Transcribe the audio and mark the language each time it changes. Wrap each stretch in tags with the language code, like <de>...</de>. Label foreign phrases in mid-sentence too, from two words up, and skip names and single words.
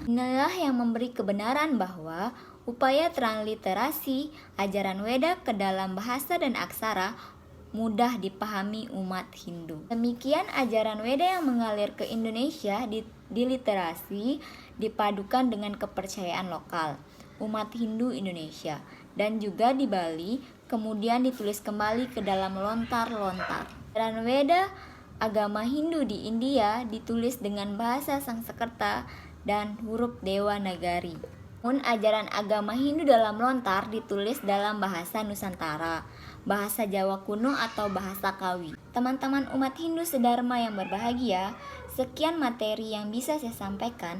<id>Inilah yang memberi kebenaran bahwa upaya transliterasi ajaran Weda ke dalam bahasa dan aksara mudah dipahami umat Hindu. Demikian ajaran Weda yang mengalir ke Indonesia diliterasi dipadukan dengan kepercayaan lokal umat Hindu Indonesia, dan juga di Bali kemudian ditulis kembali ke dalam lontar-lontar. Ajaran Weda agama Hindu di India ditulis dengan bahasa Sanskerta dan huruf Dewanagari. Namun ajaran agama Hindu dalam lontar ditulis dalam bahasa Nusantara, bahasa Jawa kuno atau bahasa Kawi. Teman-teman umat Hindu sedharma yang berbahagia, sekian materi yang bisa saya sampaikan.</id>